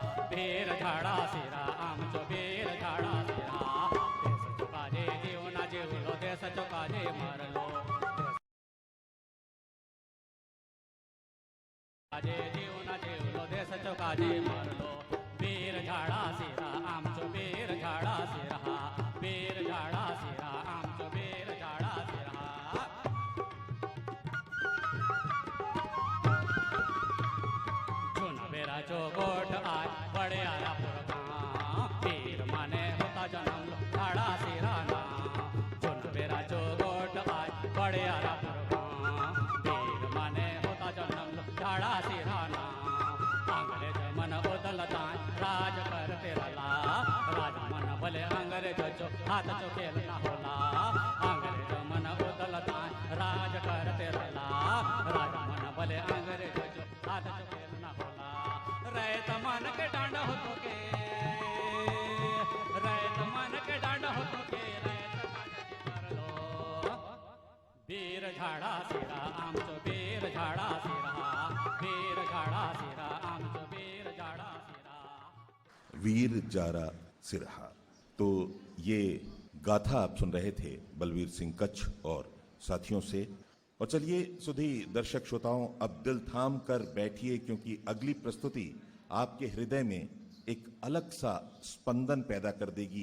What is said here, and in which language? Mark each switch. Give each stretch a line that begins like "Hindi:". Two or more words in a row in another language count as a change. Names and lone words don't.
Halbi: वीर झाडा शिरा आमचो वीर झाडा शिरा देश चुकाजे जीवना जीवलो देश चुकाजे मरलो काजे जीवना जीवलो देश चुकाजे मरलो वीर झाडा शिरा आमचो वीर झाडा शिरा वीर झाडा शिरा आमचो वीर झाडा शिरा वेराचो गोठ आय बड़े आया पुरगां वीर माने होता जन्म झाडा शिराना चुन वेराचो गोठ आय बड़े आया पुरगां वीर माने होता जन्म झाडा शिराना अंग्रेज मन उदलताय राज करते रला राज मन भले अंग्रेज जो हाथ चो खेल ना होला अंग्रेज मन उदलताय राज करते रला राज मन भले अंग्रेज जो हाथ चो खेल ना होला रैत मन के डांड होतो के रैत मन के डांड होतो के रैत काटे मरलो वीर झाडा शिरा आमचो वीर झाडा शिरा वीर झाडा शिरा आमचो वीर झाडा शिरा वीर जारा सिरहा।
Hindi: तो ये गाथा आप सुन रहे थे बलवीर सिंह कच्छ और साथियों से। और चलिए सुधी दर्शक श्रोताओं, अब दिल थाम कर बैठिए, क्योंकि अगली प्रस्तुति आपके हृदय में एक अलग सा स्पंदन पैदा कर देगी।